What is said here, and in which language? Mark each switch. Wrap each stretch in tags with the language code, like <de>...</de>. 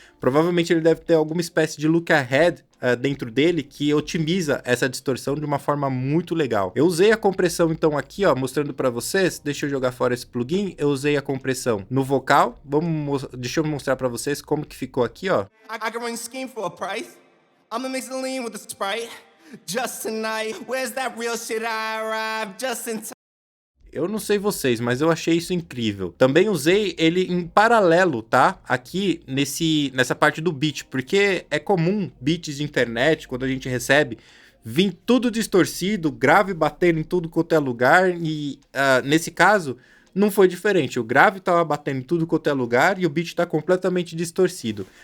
<pt>Provavelmente ele deve ter alguma espécie de look ahead dentro dele que otimiza essa distorção de uma forma muito legal. Eu usei a compressão então aqui, ó, mostrando para vocês. Deixa eu jogar fora esse plugin. Eu usei a compressão no vocal. Deixa eu mostrar para vocês como que ficou aqui, ó.</pt> <en>I can run scheme for a price. I'm gonna mix the lean with the Sprite. Just tonight, where's that real shit I arrive just in time.</en> <pt>Eu não sei vocês, mas eu achei isso incrível. Também usei ele em paralelo, tá? Aqui nessa parte do beat, porque é comum beats de internet, quando a gente recebe, vir tudo distorcido, grave batendo em tudo quanto é lugar, e nesse caso não foi diferente. O grave tava batendo em tudo quanto é lugar e o beat tá completamente distorcido.</pt>